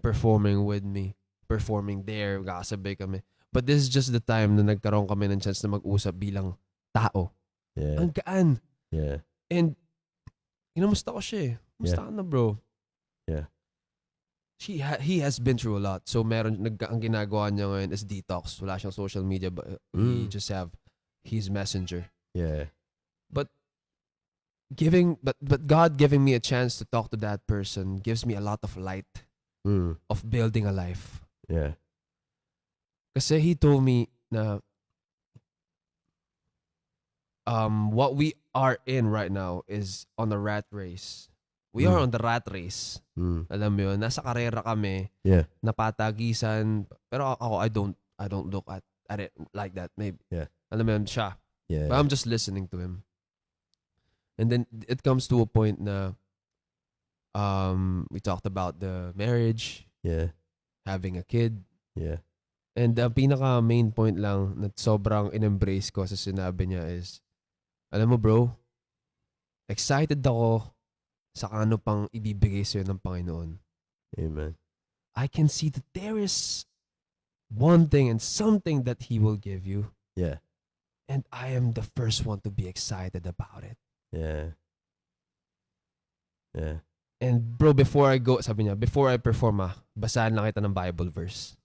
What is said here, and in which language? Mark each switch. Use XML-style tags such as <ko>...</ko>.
<en>performing with me. performing there,</en> <tl>kakasabay kami.</tl> <en>But this is just the time</en> <tl>na nagkaroon kami ng chance na mag-usap bilang tao.</tl> <en>Yeah.</en> <tl>Ang gaan.</tl> <en>Yeah.</en> <tl>And, kinamusta ko siya eh. Musta ka na, bro?</tl> <en>Yeah. He has been through a lot.</en> <tl>So, ang ginagawa niya ngayon is detox. Wala siyang</tl> <en>social media, but he just have his messenger. Yeah. But God giving me a chance to talk to that person gives me a lot of light of building a life. Yeah. Kasi he told me na what we are in right now is on a rat race. We are on the rat race.</en> <tl>Alam mo yun, nasa karera kami.</tl> <en>Yeah.</en> <tl>Napatagisan. Pero ako,</tl> <en>I don't look at it like that. Maybe. Yeah.</en> <tl>Alam mo yun, siya.</tl> <en>Yeah. But I'm just listening to him. And then it comes to a point na we talked about the marriage, Yeah. having a kid. Yeah.</en> <tl>And ang pinaka main point lang na sobrang in-embrace ko sa sinabi niya is, alam mo bro, excited ako sa ano pang ibibigay sa'yo ng Panginoon.</tl> <en>Amen. I can see that there is one thing and something that He will give you. Yeah. And I am the first one to be excited about it. Yeah. Yeah. And bro, before I go,</en> <tl>sabi niya,</tl> <en>before I perform</en> <tl>basahan lang kita ng</tl> <en>Bible verse.</en>